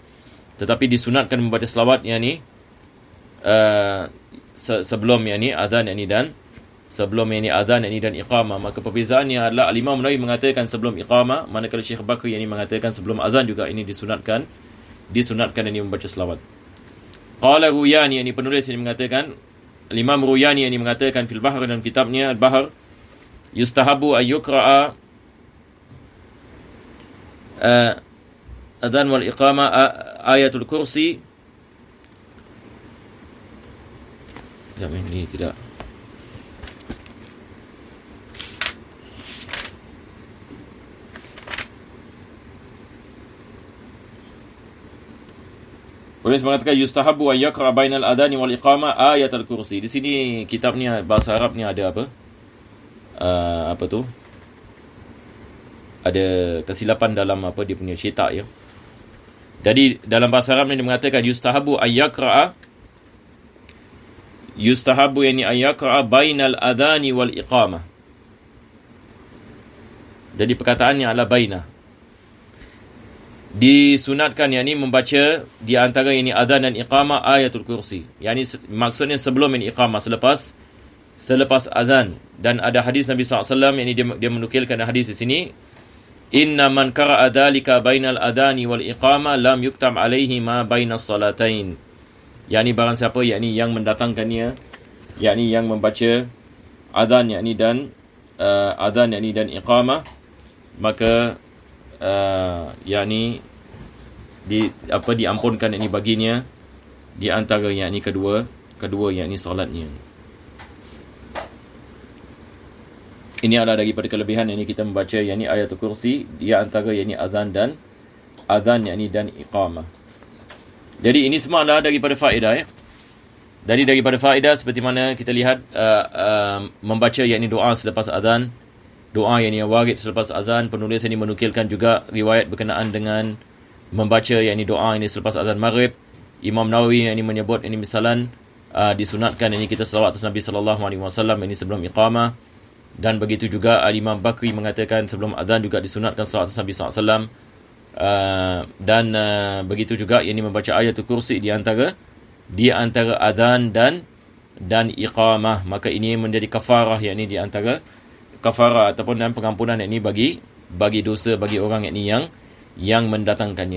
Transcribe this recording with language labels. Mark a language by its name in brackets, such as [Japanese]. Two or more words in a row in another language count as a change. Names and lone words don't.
[Malay] Tetapi disunatkan membaca selawat yakni sebelum yakni azan yakni dan iqamah. Maka perbezaannya adalah Al-Imam Nawawi mengatakan sebelum iqamah, manakala Syekh Bakri yakni mengatakan sebelum azan juga ini disunatkan ini membaca selawat. Qala Ruyani yakni penulis ini mengatakan, Al-Imam Ruyani yakni mengatakan [Arabic] في البحر [Malay] dalam kitabnya Al-Bahr, [Arabic] يستحب أن يقرأ أذان والإقامة آية الكرسي. [Malay] Ini tidak. Penulis mengatakan [Arabic] يستحب أن يقرأ بين الأذان والإقامة آية الكرسي. [Malay] Di sini kitab ni bahasa Arab ni ada apa? Apa tu? Ada kesilapan dalam apa dia punya cetak ya. Jadi dalam bahasa Arab ni dia mengatakan [Arabic] يستحب يعني أن يقرأ بين الأذان والإقامة. [Malay] Jadi perkataannya adalah bainah. Disunatkan yakni membaca di antara ini adhan dan iqamah ayatul kursi. Yani maksudnya sebelum ini iqamah, selepas azan. Dan ada hadis Nabi SAW yang dia menukilkan hadis di sini, [Arabic] إن من قرأ ذلك بين الأذان والإقامة لم يكتب عليه ما بين الصلاتين. [Malay] Yani barang siapa yakni yang mendatangkannya, yakni yang membaca azan yakni dan iqamah, maka yakni diampunkan yakni baginya di antara yakni kedua yakni solatnya. Ini adalah daripada kelebihan yakni kita membaca yakni ayatul kursi di antara yakni azan yakni dan iqamah. Jadi ini semua adalah daripada faedah ya. Jadi daripada faedah seperti mana kita lihat membaca yakni doa selepas azan, doa yakni warid selepas azan. Penulis ini menukilkan juga riwayat berkenaan dengan membaca yakni doa ini selepas azan maghrib. Imam Nawawi ini menyebut ini misalan disunatkan ini kita selawat atas Nabi [Arabic] صلى الله عليه وسلم [Malay] ini sebelum iqamah. Dan begitu juga Imam Bakri mengatakan sebelum azan juga disunatkan selawat atas Nabi [Arabic] صلى الله عليه وسلم. [Malay] Dan begitu juga ini membaca ayatul kursi di antara azan dan iqamah. Maka ini menjadi kafarah yakni di antara kafarah ataupun dan pengampunan yakni bagi dosa bagi orang yakni yang mendatangkannya.